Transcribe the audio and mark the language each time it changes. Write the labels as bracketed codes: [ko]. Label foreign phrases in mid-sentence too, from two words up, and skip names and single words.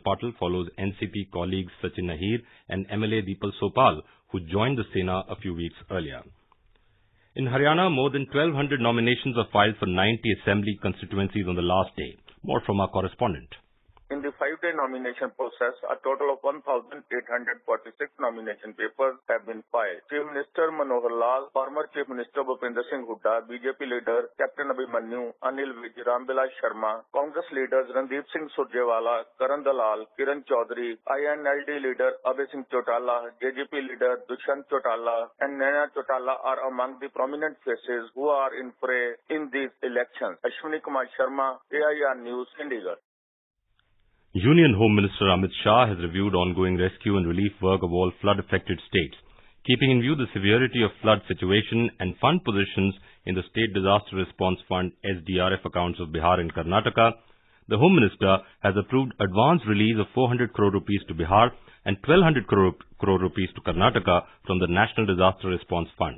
[en] Patil follows NCP colleagues Sachin Ahir and MLA Deepal Sopal, who joined the Sena a few weeks earlier. In Haryana, more than 1,200 nominations are filed for 90 assembly constituencies on the last day. More from our correspondent. In the 5-day nomination process, a total of 1,846 nomination papers have been filed. Chief Minister Manohar Lal, former Chief Minister Bhupinder Singh Hooda, BJP leader Captain Abhimanyu, Anil Vij, Rambilal Sharma, Congress leaders Randeep Singh Surjewala, Karan Dalal, Kiran Chaudhary, INLD leader Abhay Singh Chautala, JJP leader Dushyant Chautala, and Naina Chautala are among the prominent faces who are in fray in these elections. Ashwini Kumar Sharma, AIR News, Chandigarh. Union Home Minister Amit Shah has reviewed ongoing rescue and relief work of all flood-affected states. Keeping in view the severity of flood situation and fund positions in the State Disaster Response Fund SDRF accounts of Bihar and Karnataka, the Home Minister has approved advance release of 400 crore rupees to Bihar and 1,200 crore rupees to Karnataka from the National Disaster Response Fund.